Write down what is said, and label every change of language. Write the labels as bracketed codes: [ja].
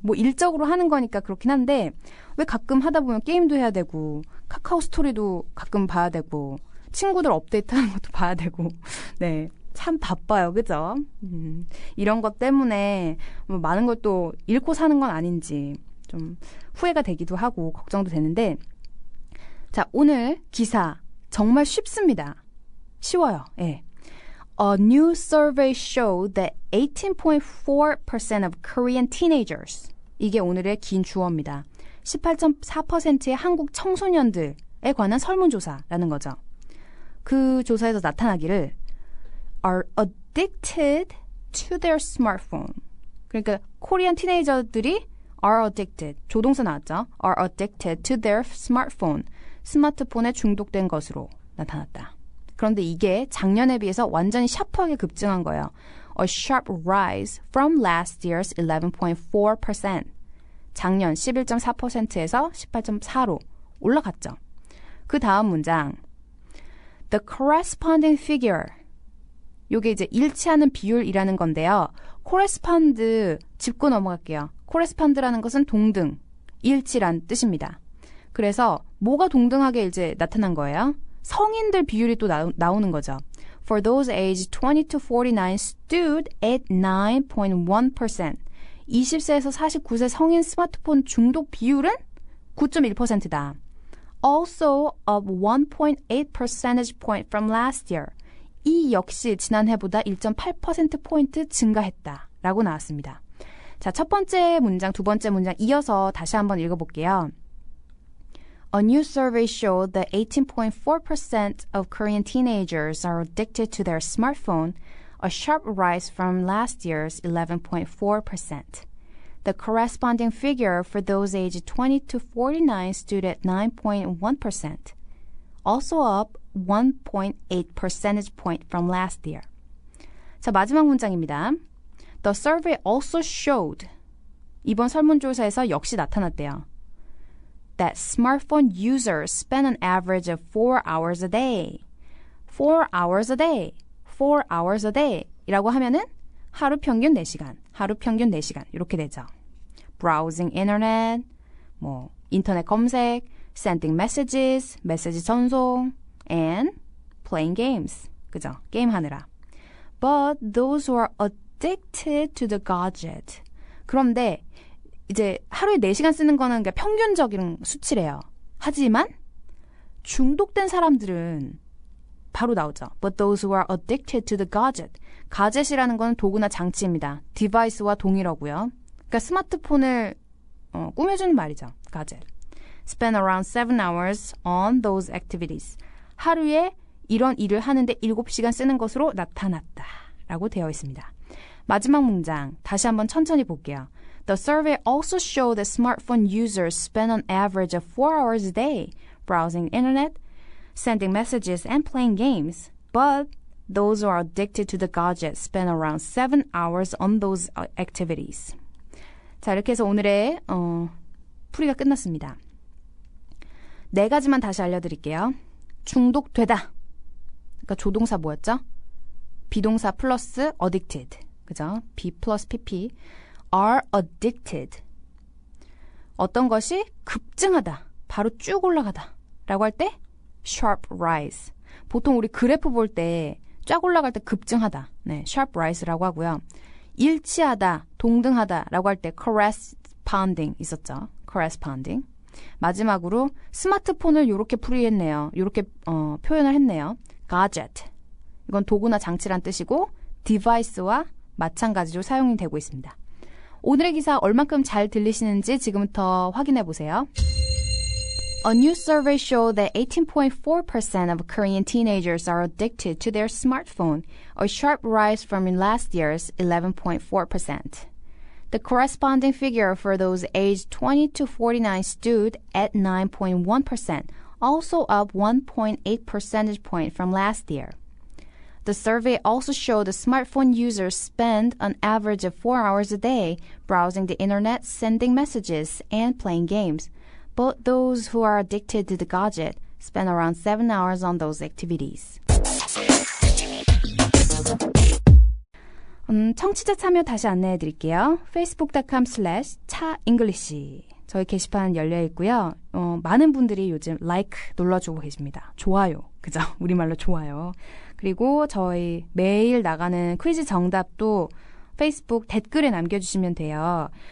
[ko] 뭐 일적으로 하는 거니까 그렇긴 한데 왜 가끔 하다 보면 게임도 해야 되고 카카오 스토리도 가끔 봐야 되고 친구들 업데이트하는 것도 봐야 되고 네, 참 바빠요. 그죠? 이런 것 때문에 뭐 많은 걸 또 잃고 사는 건 아닌지 좀 후회가 되기도 하고 걱정도 되는데 자, 오늘 기사 정말 쉽습니다. 쉬워요. 예. [en] A new survey showed that 18.4% of Korean teenagers [ko] 이게 오늘의 긴 주어입니다. 18.4%의 한국 청소년들에 관한 설문조사라는 거죠. 그 조사에서 나타나기를 [en] are addicted to their smartphone. [ko] 그러니까 코리안 티네이저들이 [en] are addicted, [ko] 조동사 나왔죠. [en] are addicted to their smartphone. [ko] 스마트폰에 중독된 것으로 나타났다. 그런데 이게 작년에 비해서 완전히 샤프하게 급증한 거예요. [en] A sharp rise from last year's 11.4%. [ko] 작년 11.4%에서 18.4로 올라갔죠. 그 다음 문장. [en] The corresponding figure. [ko] 요게 이제 일치하는 비율이라는 건데요. correspond 짚고 넘어갈게요. correspond라는 것은 동등, 일치란 뜻입니다. 그래서 뭐가 동등하게 이제 나타난 거예요? 성인들 비율이 또 나오는 거죠. [en] For those aged 20 to 49 stood at 9.1%. [ko] 20세에서 49세 성인 스마트폰 중독 비율은 9.1%다. [en] Also up 1.8 percentage point from last year. [ko] 이 역시 지난해보다 1.8%포인트 증가했다. 라고 나왔습니다. 자, 첫 번째 문장, 두 번째 문장 이어서 다시 한번 읽어볼게요. [en] A new survey showed that 18.4% of Korean teenagers are addicted to their smartphone, a sharp rise from last year's 11.4%. The corresponding figure for those aged 20 to 49 stood at 9.1%, also up 1.8 percentage point from last year. [ko] 자, 마지막 문장입니다. [en] The survey also showed, [ko] 이번 설문조사에서 역시 나타났대요. [en] That smartphone users spend an average of 4 hours a day. 4 hours a day. 4 hours a day. [ko] 이라고 하면은 하루 평균 4시간. 하루 평균 4시간. 이렇게 되죠. [en] Browsing internet, [ko] 뭐 인터넷 검색, [en] sending messages, [ko] 메시지 전송, [en] and playing games. [ko] 그죠? 게임 하느라. [en] But those who are addicted to the gadget. [ko] 그런데 이제 하루에 4시간 쓰는 거는 그러니까 평균적인 수치래요. 하지만 중독된 사람들은 바로 나오죠. [en] But those who are addicted to the gadget. [ko] 가젯이라는 건 도구나 장치입니다. 디바이스와 동일하고요. 그러니까 스마트폰을 꾸며주는 말이죠. 가젯. [en] Spend around 7 hours on those activities. [ko] 하루에 이런 일을 하는데 7시간 쓰는 것으로 나타났다. 라고 되어 있습니다. 마지막 문장 다시 한번 천천히 볼게요. [en] The survey also showed that smartphone users spend an average of 4 hours a day browsing internet, sending messages, and playing games. But those who are addicted to the gadget spend around 7 hours on those activities. [ko] 자, 이렇게 해서 오늘의 풀이가 끝났습니다. 4가지만 다시 알려드릴게요. 중독되다. 그러니까 조동사 뭐였죠? 비동사 플러스 addicted. 그죠? B 플러스 PP. [en] are addicted. [ko] 어떤 것이 급증하다. 바로 쭉 올라가다. 라고 할 때 [en] sharp rise. [ko] 보통 우리 그래프 볼 때 쫙 올라갈 때 급증하다. 네, [en] sharp rise [ko] 라고 하고요. 일치하다, 동등하다 라고 할 때 corresponding 있었죠. corresponding. 마지막으로 스마트폰을 이렇게 풀이했네요. 이렇게 표현을 했네요. gadget. 이건 도구나 장치란 뜻이고 device와 마찬가지로 사용이 되고 있습니다. 오늘의 기사 얼만큼 잘 들리시는지 지금부터 확인해 보세요. [en] A new survey showed that 18.4% of Korean teenagers are addicted to their smartphone, a sharp rise from last year's 11.4%. The corresponding figure for those aged 20 to 49 stood at 9.1%, also up 1.8 percentage point from last year. The survey also showed the smartphone users spend an average of 4 hours a day browsing the internet, sending messages, and playing games. But those who are addicted to the gadget spend around 7 hours on those activities. [ko] 청취자 참여 다시 안내해 드릴게요. facebook.com/차잉글리시 저희 게시판 열려 있고요. 많은 분들이 요즘 like 눌러주고 계십니다. 좋아요. 그죠? 우리말로 좋아요. 그리고 저희 매일 나가는 퀴즈 정답도 페이스북 댓글에 남겨주시면 돼요.